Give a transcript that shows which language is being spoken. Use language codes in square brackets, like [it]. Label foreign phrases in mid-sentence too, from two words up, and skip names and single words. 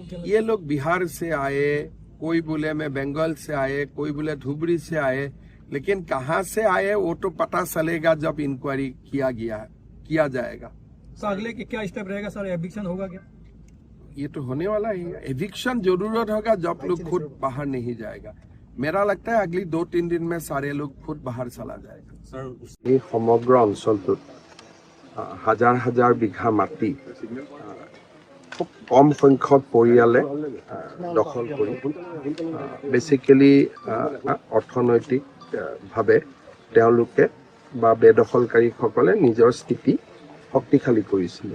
[hi] ये लोग बिहार से आए, कोई बोले मैं बंगाल से आए, कोई बोले धुबरी से आए, लेकिन कहाँ से आए वो तो पता चलेगा जब इंक्वायरी किया जाएगा। तो अगले क्या स्टेप रहेगा सर? एविक्शन होगा क्या? ये तो होने वाला ही है। एविक्शन जरूरत होगा जब लोग खुद बाहर नहीं जाएगा। मेरा लगता है अगली 2-3 दिन में सारे लोग खुद बाहर चला जाएगा। ये समग्र [as] अंचलটোত হাজাৰ হাজাৰ বিঘা মাটি খুব কম সংখ্যক পৰিয়ালে দখল কৰি বেসিক্যালি অৰ্থনৈতিকভাৱে তেওঁলোকে বা বেদখলকাৰীসকলে নিজৰ স্থিতি শক্তিশালী কৰিছিলে।